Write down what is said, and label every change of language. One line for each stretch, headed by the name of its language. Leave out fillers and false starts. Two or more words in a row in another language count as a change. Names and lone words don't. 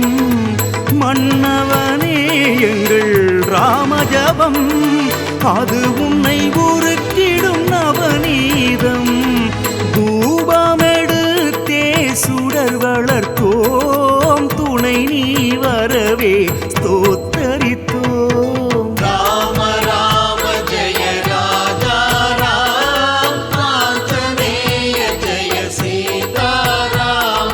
Tamil: மன்னவனே எங்கள் ராமஜபம் அது உன்னை உருக்கிடும் நவநீதம். தூபமெடுத்தே சுடர் வளர்த்தோம் துணை நீ வரவே ஸ்தோத்தரித்தோம்.
Hindi: राम राम जय राजा राम आंजनेय जय सीताराम.